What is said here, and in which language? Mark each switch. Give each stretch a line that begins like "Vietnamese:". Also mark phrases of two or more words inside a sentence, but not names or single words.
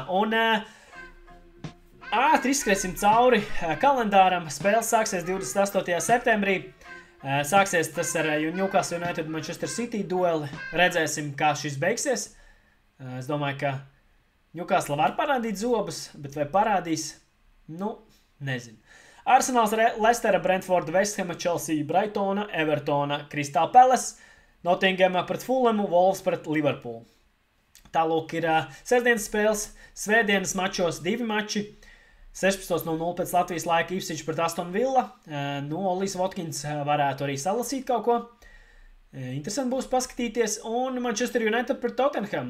Latvian: Un ātri izskriesim cauri kalendāram. Spēles sāksies 28. septembrī. Sāksies tas ar Newcastle United Manchester City dueli. Redzēsim, kā šis beigsies. Es domāju, ka Newcastle var parādīt zobus, bet vai parādīs? Nezinu. Arsenals, Leicester, Brentford, West Ham, Chelsea, Brightona, Evertona, Crystal Palace, Nottingham pret Fulham, Wolves pret Liverpool. Tālūk ir sestdienas spēles, svētdienas mačos 2 mači. 16:00 pēc Latvijas laika Ipswich pret Aston Villa. Olijs Watkins varētu arī salasīt kaut ko. Interesanti būs paskatīties. Un Manchester United pret Tottenham.